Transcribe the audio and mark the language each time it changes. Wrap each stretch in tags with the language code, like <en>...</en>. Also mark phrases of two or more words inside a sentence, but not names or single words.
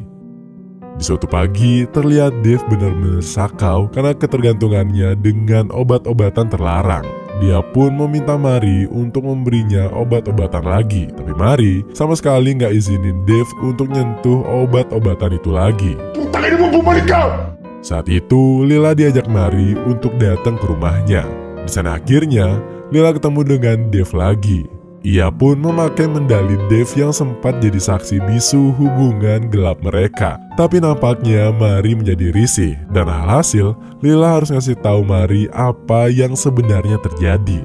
<id>Di suatu pagi, terlihat Dave benar-benar sakau karena ketergantungannya dengan obat-obatan terlarang. Dia pun meminta Mary untuk memberinya obat-obatan lagi. Tapi Mary sama sekali nggak izinin Dave untuk nyentuh obat-obatan itu lagi.</id> <tl>Takin mo, bumalik ka!</tl> <id>Saat itu, Lila diajak Mary untuk datang ke rumahnya. Di sana akhirnya, Lila ketemu dengan Dave lagi. Ia pun memakai medali Dave yang sempat jadi saksi bisu hubungan gelap mereka. Tapi nampaknya Mary menjadi risih. Dan alhasil, Lila harus ngasih tahu Mary apa yang sebenarnya terjadi.</id>